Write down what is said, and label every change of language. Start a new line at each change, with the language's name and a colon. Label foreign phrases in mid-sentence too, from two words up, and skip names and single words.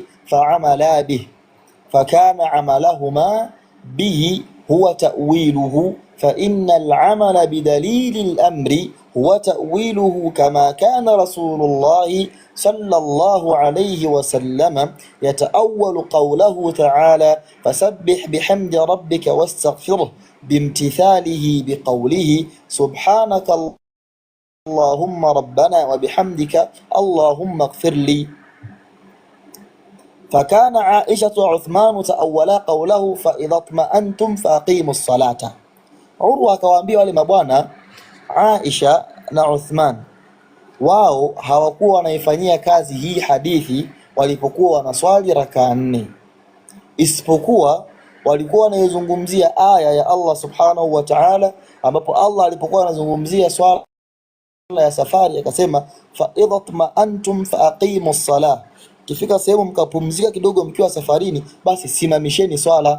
Arabic: فعمل به، فكان عملهما به هو تأويله, فإن العمل بدليل الأمر هو تأويله، كما كان رسول الله صلى الله عليه وسلم يتأول قوله تعالى فسبح بحمد ربك واستغفره بامتثاله بقوله سبحانك اللهم ربنا وبحمدك اللهم اغفر لي. فكان عائشة وعثمان تأولا قوله فإذا اطمأنتم فأقيموا الصلاة.
Swahili: Urwa akawaambia wale mabwana Aisha na Uthman, wao hawakuwa wanaifanyia kazi hii hadithi walipokuwa wanaswali rakaa 4, isipokuwa walikuwa wanaizungumzia aya ya Allah
Arabic: سبحانه وتعالى,
Swahili: ambapo Allah alipokuwa anazungumzia swala ya safari akasema
Arabic: فإذا اطمأننتم فأقيموا الصلاة,
Swahili: kifika sehemu mkapumzika kidogo mkiwa safarini, basi simamisheni swala.